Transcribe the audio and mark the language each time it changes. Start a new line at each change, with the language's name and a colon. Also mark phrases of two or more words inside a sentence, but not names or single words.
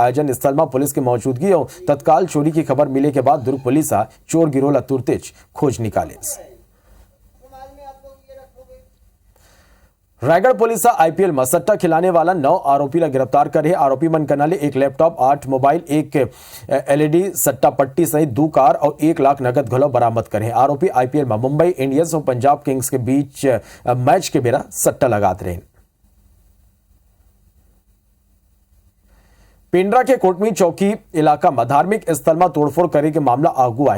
Chhattisgarhi: आयोजन स्थल में पुलिस की मौजूदगी और तत्काल चोरी की खबर मिले के बाद दुर्ग पुलिस चोर गिरोह ला तुरतेज खोज निकाले। रायगढ़ पुलिस IPL में सट्टा खिलाने वाला 9 आरोपी ला गिरफ्तार करे। आरोपी मन कनाले 1 लैपटॉप, 8 मोबाइल, 1 LED सट्टा पट्टी सहित 2 कार और 1 लाख नगद घलो बरामद करे। आरोपी IPL में मुंबई इंडियंस और पंजाब किंग्स के बीच मैच के बेरा सट्टा लगाते रहे। पेंड्रा के कोटमी चौकी इलाका में धार्मिक स्थल में तोड़फोड़ करे के मामला आगू है।